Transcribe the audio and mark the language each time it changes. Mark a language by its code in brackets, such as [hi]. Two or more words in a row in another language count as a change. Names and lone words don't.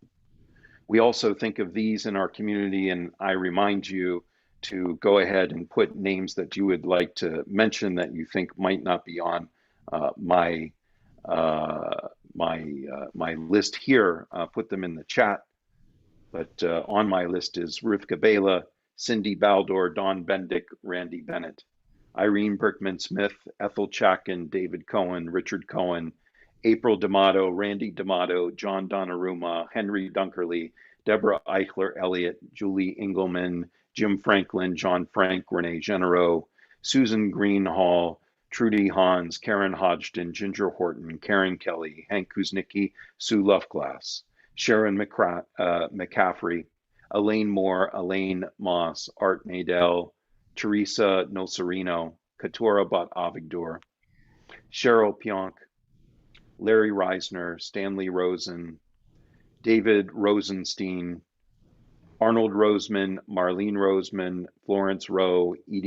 [en] We also think of these in our community, and I remind you to go ahead and put names that you would like to mention that you think might not be on my list here. Put them in the chat. But on my list is Rivka Bela, Cindy Baldor, Dawn Bendick, Randy Bennett, Irene Brickman Smith, Ethel Chackin, David Cohen, Richard Cohen, April D'Amato, Randy D'Amato, John Donnarumma, Henry Dunkerley, Deborah Eichler Elliott, Julie Engelman, Jim Franklin, John Frank, Renee Genero, Susan Greenhall, Trudy Hans, Karen Hodgson, Ginger Horton, Karen Kelly, Hank Kuznicki, Sue Luftglass, Sharon McCaffrey, Elaine Moore, Elaine Moss, Art Nadell, Teresa Nocerino, Katura Bat Avigdor, Cheryl Pionk, Larry Reisner, Stanley Rosen, David Rosenstein, Arnold Roseman, Marlene Roseman, Florence Rowe, Edie